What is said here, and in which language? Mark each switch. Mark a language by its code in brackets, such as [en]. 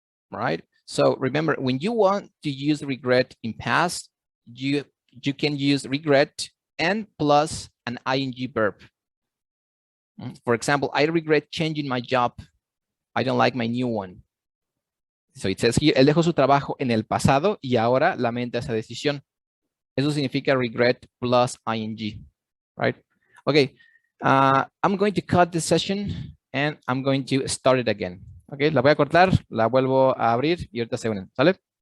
[en] Right? So remember, when you want to use regret in past, you can use regret and plus an ing verb. For example, I regret changing my job. I don't like my new one. So it says here, [es] él dejó su trabajo en el pasado y ahora lamenta esa decisión. Eso significa regret plus ing, right? [en] Okay, I'm going to cut this session and I'm going to start it again. [es] Okay, la voy a cortar, la vuelvo a abrir y ahorita se unen, ¿sale?